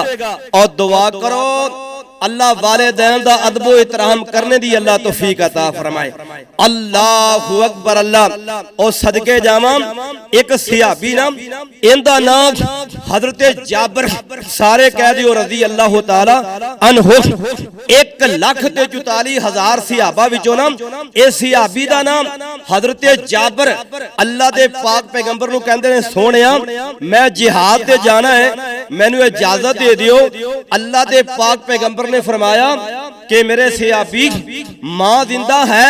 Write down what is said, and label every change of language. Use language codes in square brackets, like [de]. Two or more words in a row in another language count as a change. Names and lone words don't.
[pa] اور دعا کرو اللہ والدین دا ادب و احترام کرن دی اللہ توفیق عطا فرمائے. [ar] الله أكبر. [pa] اللہ اور صدقے جاواں اک صحابی نا، ایہدا ناں حضرت جابر، سارے کہہ دیو [ar] رضي الله تعالى عنه. [pa] 1,44,000 صحابہ وچوں نا اس صحابی دا ناں حضرت جابر. اللہ دے پاک پیغمبر نوں کہندے نے سوہنیا میں جہاد تے جانا ہے، مینوں اجازت دے دیو. اللہ دے پاک پیغمبر نے فرمایا کہ میرے صحابی ماں زندہ ہے.